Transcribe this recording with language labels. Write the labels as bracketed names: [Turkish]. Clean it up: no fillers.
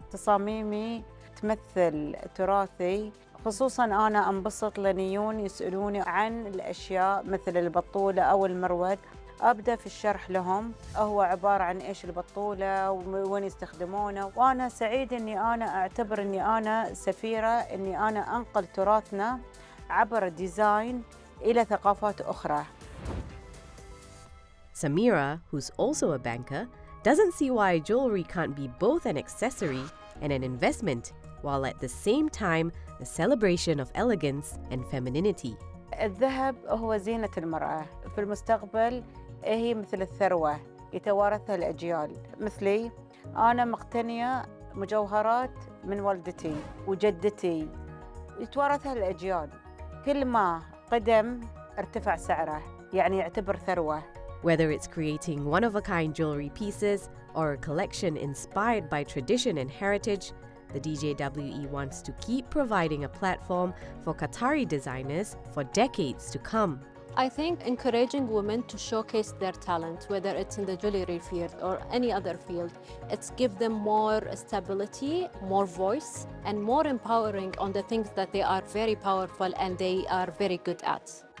[Arabic] تصاميمي تمثل تراثي، خصوصاً أنا أنبسط لأن يجون يسألوني عن الأشياء مثل البطولة أو المرود. أبدأ في الشرح لهم هو عبارة عن إيش البطولة وين يستخدمونه، وأنا سعيد أني أنا أعتبر أني أنا سفيرة، أني أنا أنقل تراثنا عبر الديزاين إلى ثقافات أخرى. [English] Samira, who's also a banker, doesn't see why jewelry can't be both an accessory and an investment, while at the same time a celebration of elegance and femininity. [Arabic] الذهب هو زينة المرأة، في المستقبل هي مثل الثروة يتوارثها الأجيال. مثلي أنا مقتنية مجوهرات من والدتي وجدتي يتوارثها الأجيال، كل ما قدم ارتفع سعره، يعني يعتبر ثروة. [English] Whether it's creating one-of-a-kind jewelry pieces or a collection inspired by tradition and heritage, the DJWE wants to keep providing a platform for Qatari designers for decades to come. I think encouraging women to showcase their talent, whether it's in the jewelry field or any other field, it's give them more stability, more voice, and more empowering on the things that they are very powerful and they are very good at.